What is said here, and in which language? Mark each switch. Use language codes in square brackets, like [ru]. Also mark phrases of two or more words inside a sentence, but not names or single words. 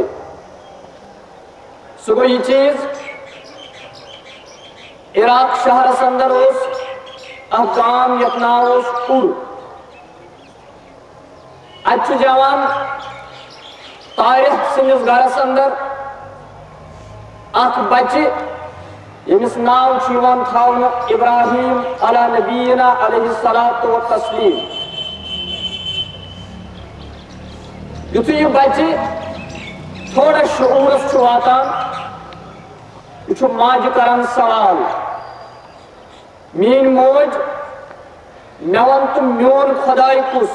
[ks] سُہ گوٚو یہِ چیٖز، عراق شہرس اندر اوس اکھ گام یتھ ناو اوس اُر. اتہِ چھُ جوان طارق سٕنٛدِس گرس اندر اخ بچہ یمس ناو چھ تھاون ابراہیم [ar] علی نبینا علیہ الصلوۃ والتسلیم. [ks] یتھے یہ بچہ تھوڑا شعورس واتان یہ ماجہ کران سوال مین موج مے ون تو میون خدائے کس.